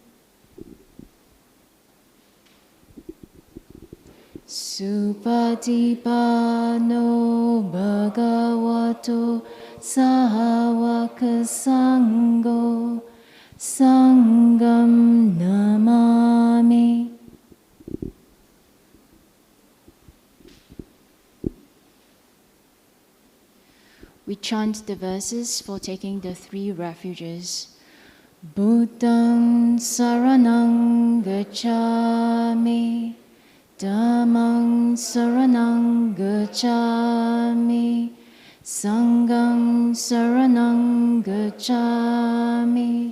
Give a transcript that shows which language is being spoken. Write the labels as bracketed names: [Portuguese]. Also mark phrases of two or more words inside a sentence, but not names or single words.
[Pali] Supatipano Bhagavato Sahawaka Sangho Sangam namami. [English] We chant the verses for taking the 3 refuges. [Pali] Buddhang saranang gacchami, Dhammang saranang gacchami, Sanghang saranang gacchami.